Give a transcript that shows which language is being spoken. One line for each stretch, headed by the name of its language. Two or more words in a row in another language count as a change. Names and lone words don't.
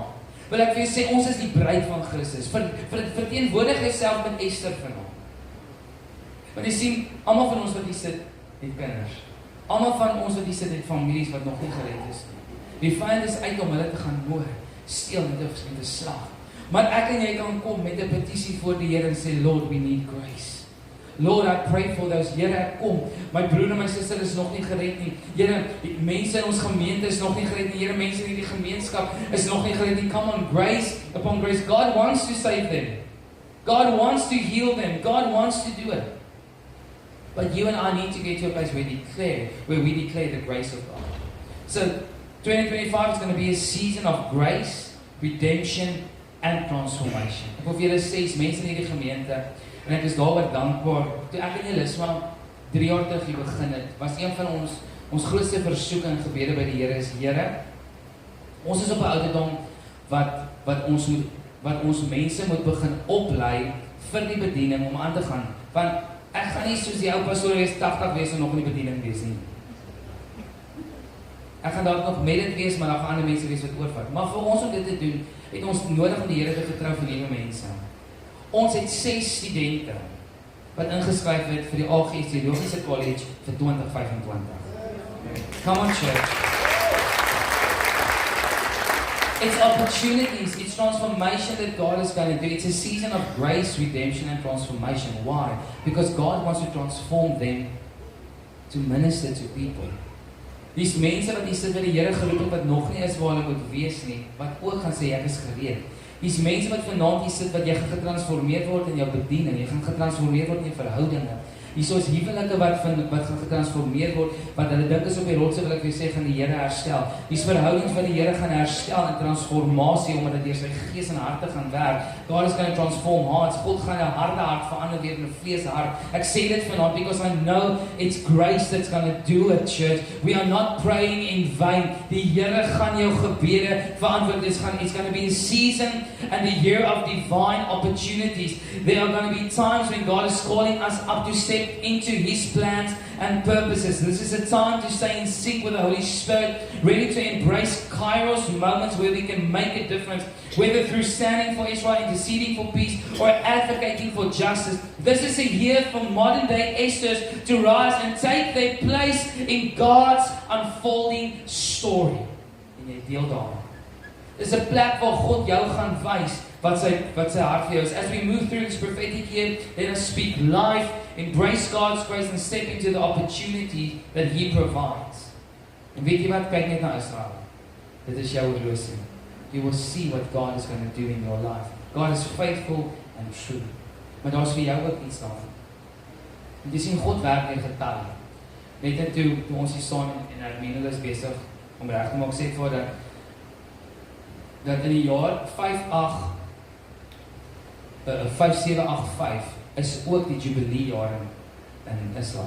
Afrikaans: Wil ek vir jou sê, ons is die bruid van Christus. Verteenwoordig jouself met Esther vanaand. Want jy sien, almal van ons wat hier sit, het kinders. Almal van ons wat hier sit, het families wat nog nie gered is nie. Die vyand is uit om hulle te gaan moord, steel met 'n slag. Maar ek en jy kan kom met 'n petisie voor die Here en sê,
English: Lord, we need grace. Lord, I pray for those.
Afrikaans: Here, ek kom. My broer en my suster is nog nie gered nie. Here, die mense in ons gemeente is nog nie gered nie. Here, mense in die gemeenskap is nog nie gered nie.
English: Come on, grace upon grace. God wants to save them. God wants to heal them. God wants to do it. But you and I need to get to a place where we declare the grace of God. So, 2025 is going to be a season of grace, redemption, and transformation.
Afrikaans: Ek wil vir julle sê, mense in hierdie gemeente, en ek is daaroor dankbaar. Toe ek en Elisma 3 jaar terug hier begin het, was een van ons grootste versoeke en gebede by die Here is, Here, ons is op 'n ouderdom wat ons mense moet begin oplei vir die bediening om aan te gaan. Want ek gaan nie soos die ou pastoor wees 80 wees en nog in die bediening wees nie. Ek gaan dalk nog met dit wees, maar daar gaan ander mense wees wat oorvat. Maar vir ons om dit te doen, het ons nodig om die Here te vertrou vir nuwe mense. Ons het 6 studente wat ingeskryf het vir die AGS Theologiese College vir 2025.
English: Come on, church. It's opportunities, it's transformation that God is going to do. It's a season of grace, redemption, and transformation. Why? Because God wants to transform them to minister to people.
Afrikaans: Dis mense wat hier sit by die Here geroep het wat nog nie is waar hulle moet wees nie, wat ook gaan sê ek is gereed. Dis mense wat vanaand hier sit wat jy gaan getransformeer word in jou bediening, jy gaan getransformeer word in jou verhoudinge. Hier is huwelike wat gaan getransformeer word, wat hulle dink is op die rotse, wil ek vir sê, gaan die Here herstel. Dis verhoudings wat die Here gaan herstel in transformasie, omdat dit deur sy gees en harte gaan werk.
English: God is going to transform hearts.
Afrikaans: God gaan 'n harde hart verander weer in 'n vleeshart. Ek sê dit vanaand
English: because I know it's grace that's going to do it, church. We are not praying in vain.
Afrikaans: Die Here gaan jou gebede verantwoord.
English: It's going to be a season and a year of divine opportunities. There are going to be times when God is calling us up to step into His plans and purposes. This is a time to stay in sync with the Holy Spirit, ready to embrace Kairos moments where we can make a difference, whether through standing for Israel, interceding for peace, or advocating for justice. This is a year for modern day Esthers to rise and take their place in God's unfolding story.
Afrikaans: En jy deel daarin. Dis 'n plek waar God jou gaan wys wat sy hart vir jou is.
English: As we move through this prophetic year, let us speak life, embrace God's grace and step into the opportunity that He provides.
Afrikaans: En weet jy wat, kyk net na Israel. Dit is jou horlosie.
English: You will see what God is going to do in your life. God is faithful and true.
Afrikaans: Maar daar is vir jou ook iets daarvan. En jy sien, God werk in getalle. Net en toe ons hier staan en Hermine is besig om reg te maak, sê voor dat in die jaar 5785 is ook die Jubilee jaar in Islam.